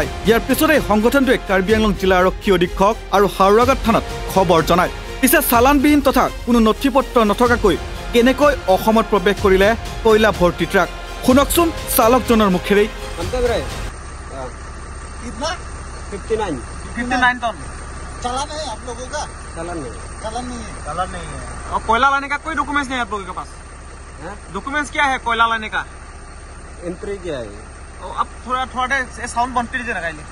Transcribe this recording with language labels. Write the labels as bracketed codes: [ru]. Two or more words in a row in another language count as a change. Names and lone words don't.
[as] ইয়াৰ পিছতে সংগঠনটোৱে কাৰ্বি আংলং জিলা আৰক্ষী অধীক্ষক আৰু হাওৰাঘাট থানাত খবৰ জনায়। পিছে চালানবিহীন তথা কোনো নথি পত্ৰ নথকাকৈ কেনেকৈ অসমত প্ৰৱেশ কৰিলে কয়লা ভৰ্তি ট্ৰাক? শুনকচোন চালকজনৰ মুখেৰেই। [hi] 59 टन चालान है आप लोगों का? चालान नहीं है। चालान नहीं है। और कोयला लाने का कोई डॉक्यूमेंट्स नहीं है आप लोगों के पास? डॉक्यूमेंट्स क्या है कोयला लाने का? एंट्री क्या है? और अब थोड़ा साउंड बंद कर दीजिए ना काइंडली